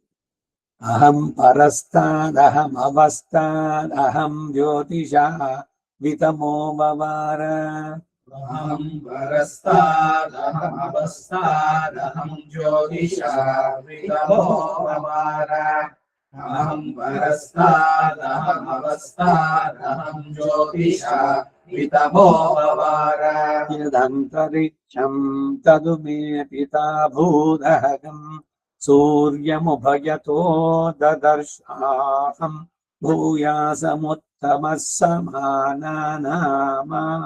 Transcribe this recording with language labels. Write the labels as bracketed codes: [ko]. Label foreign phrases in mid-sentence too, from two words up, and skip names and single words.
[sa] ಅಹಂ ಪರಸ್ತಾದ್ ಅಹಂ ಅವಸ್ತಾದ್ ಅಹಂ ಜ್ಯೋತಿಷ ವಿತಮೋ ಬವಾರ. ಅಹಂ ಪರಸ್ತಾದಹಂ ಅವಸ್ತಾದಹಂ ಜ್ಯೋತಿಷ ವಿತಮೋ ಬವಾರ. ಅಹಂ ಪರಸ್ತಾದಹಂ ಅವಸ್ತಾದಹಂ ಜ್ಯೋತಿಷ ವಿತಮೋ ಬವಾರ. ಯದಂತರಿಕ್ಷಂ ತದು ಮೇ ಪಿತಾ ಭೂದಹಗಂ ಸೂರ್ಯಮುಭಯತೋ ದದರ್ಶಾಹಂ ಭೂಯಾಸಮುತ್ತಮಃ ಸಮಾನಾನಾಮ